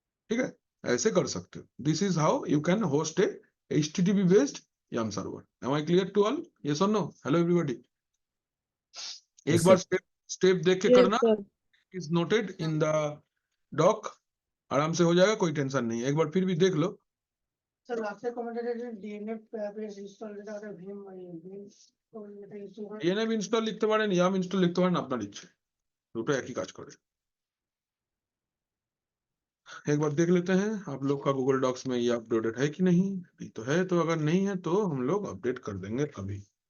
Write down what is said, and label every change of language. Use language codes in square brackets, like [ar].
[hi] ठीक है, ऐसे कर सकते हो। [en] This is how you can host a HTTP based YAML server. Am I clear to all? Yes और no? [hi] हेलो एवरीबॉडी, एक बार स्टेप देख के करना, is noted in the dock, आराम से हो जाएगा, कोई टेंशन नहीं है। एक बार फिर भी देख लो। [bn] স্যার লাস্টে কমেন্টেড DNF পেজ ইনস্টল যেটা করে ভিম এটা ইনস্টল করে DNF ইনস্টল লিখতে পারেন, YAML ইনস্টল লিখতে পারেন, আপনার ইচ্ছে, দুটো একই কাজ করে। [hi] एक बार देख लेते हैं आप लोग का गूगल डॉक्स में ये अपडेटेड है कि नहीं। नहीं तो है, तो अगर नहीं है तो हम लोग अपडेट कर देंगे अभी।